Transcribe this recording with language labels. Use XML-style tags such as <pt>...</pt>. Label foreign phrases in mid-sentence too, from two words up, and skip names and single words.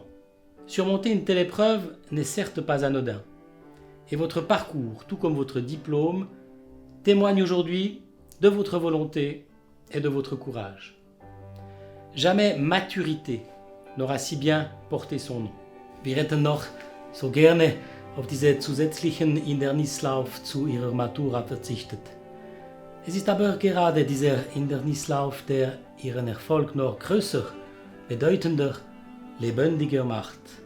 <fr>Surmonter une telle épreuve n'est certes pas anodin. Et votre parcours, tout comme votre diplôme, témoigne aujourd'hui de votre volonté et de votre courage. Jamais maturité n'aura si bien porté son nom.</fr> <de>Wir hätten noch so gerne auf diese zusätzlichen Hindernislauf zu ihrer Matura verzichtet. Es ist aber gerade dieser Hindernislauf, der ihren Erfolg noch größer, bedeutender, lebendiger macht.</de>